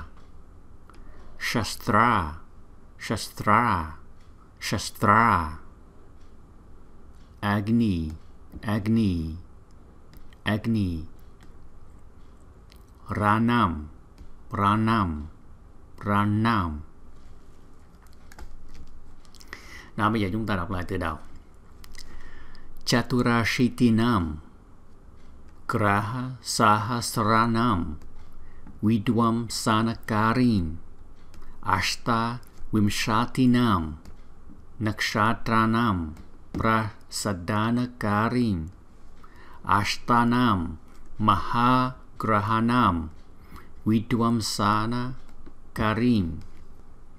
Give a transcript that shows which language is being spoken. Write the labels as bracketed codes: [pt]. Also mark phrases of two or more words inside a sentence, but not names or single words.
[sa] Śastra, śastra, śastra. Agni, agni, agni. Ranam, ranam, ranam. [vi] Đó, bây giờ chúng ta đọc lại từ đầu. [sa] Caturaśītīnāṃ, graha-sahasrān, vidhvaṃsana-karīṃ, aṣṭa-viṃśatīnāṃ, nakṣatrānam, pra-sādana-karīṃ, aṣṭānāṃ, mahā-grahānam, vidhvaṃsana-karīṃ,